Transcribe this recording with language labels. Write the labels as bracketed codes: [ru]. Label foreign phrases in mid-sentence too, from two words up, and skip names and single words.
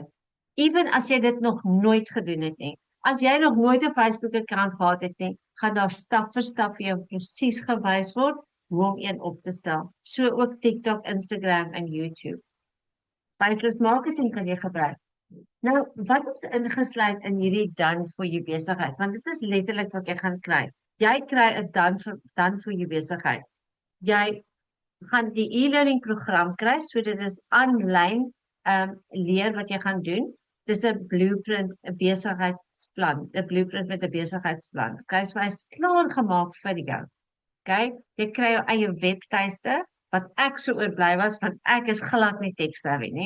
[af] Ewen as jy dit nog nooit gedoen het nie. As jy nog nooit 'n Facebook-account gehad het nie, gaan daar stap vir stap vir jou presies gewys word hoe om een op te stel. So ook TikTok, Instagram en YouTube. Facebook marketing kan jy gebruik. Nou, wat is ingesluit in hierdie [en] done for you [af] besigheid? Want dit is letterlik wat jy gaan kry. Jy kry 'n [en] done for you [af] besigheid. Jy gaan die e-learning program kry, so dit is aanlyn leer wat jy gaan doen. Dis 'n blueprint, 'n besigheidsplan, 'n blueprint met 'n besigheidsplan. Okay, so hy's klaar gemaak vir jou. Okay, jy kry jou eie webtuiste wat ek so oorbly was want ek is glad nie tech-savvy nie.